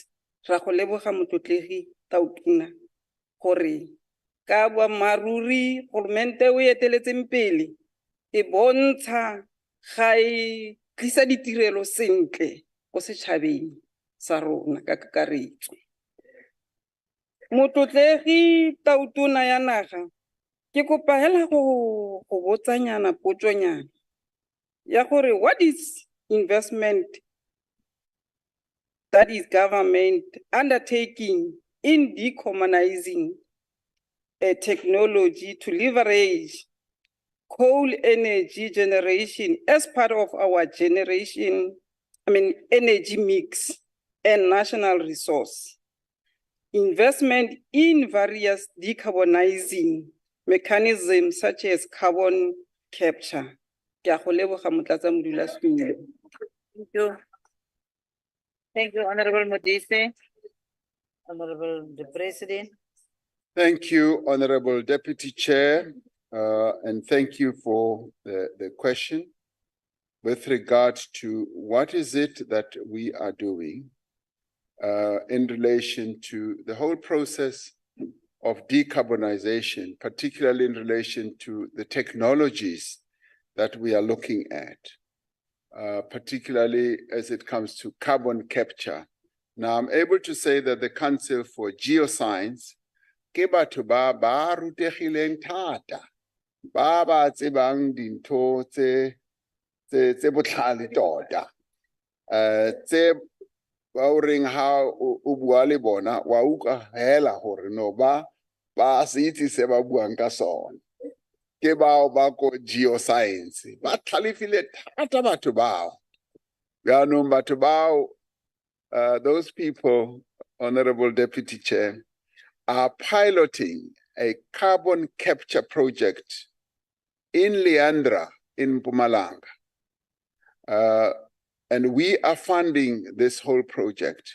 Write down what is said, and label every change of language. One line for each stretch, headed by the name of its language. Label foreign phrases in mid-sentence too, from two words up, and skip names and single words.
Tswana: Ra go leboga motlotlegi Tautona gore ka boammaaruri kgoromente o eteletseng pele e bontsha ga e tlisa ditirelo sentle ko setšhabeng sa rona ka kakaretso. Motlotlegi Tautona ya naga, ke kopa hela go botsanyana potsonyana ya gore
English: what is investment that is government undertaking in decarbonizing technology to leverage coal energy generation as part of our energy mix and national resource. Investment in various decarbonizing mechanisms such as carbon capture.
Tswana: Ke a go leboga motlatsa modulasetulo.
English: Thank you. Thank you, Honorable Modise. Honorable the President. Thank you, Honorable Deputy Chair, and thank you for the question with regard to what is it that we are doing in relation to the whole process of decarbonization, particularly in relation to the technologies that we are looking at, particularly as it comes to carbon capture. Now, I'm able to say that the Council for Geoscience,
Tswana: ke batho ba rutegileng thata, ba tsebang dintho tse botlhale tota, tse ba o reng ha o bua le bona wa utlwa hela hore no ba se itse se ba buang ka sona. Ke bao ba ko geoscience ba tlhalefile thata batho bao. Yaanong batho bao,
English: those people, Honorable Deputy Chair, are piloting a carbon capture project in Leandra in Mpumalanga. And we are funding this whole project.